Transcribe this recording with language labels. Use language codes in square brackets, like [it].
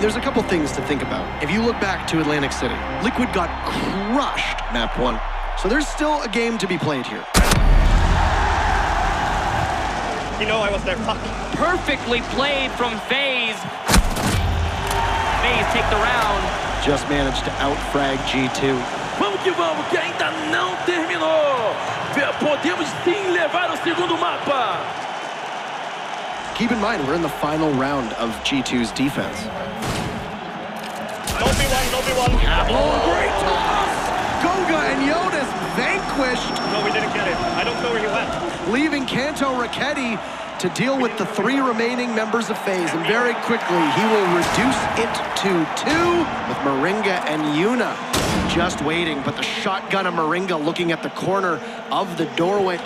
[en] There's a couple things to think about. If you look back to Atlantic City, Liquid got crushed map 1. So there's still a game to be played here. You know I was there. Fuck. Perfectly played from FaZe. FaZe take the round. Just managed to outfrag G2. [pt] Vamos que vamos, que ainda não terminou. Podemos sim levar o segundo mapa. [en] Keep in mind, we're in the final round of G2's defense. No B1. Oh, great toss! Goga and Jonas vanquished. No, we didn't get it. I don't know where he went. Leaving Kanto Raketti to deal with the 3 remaining members of FaZe, and very quickly he will reduce it to 2 with Moringa and Yuna just waiting, but the shotgun of Moringa looking at the corner of the doorway.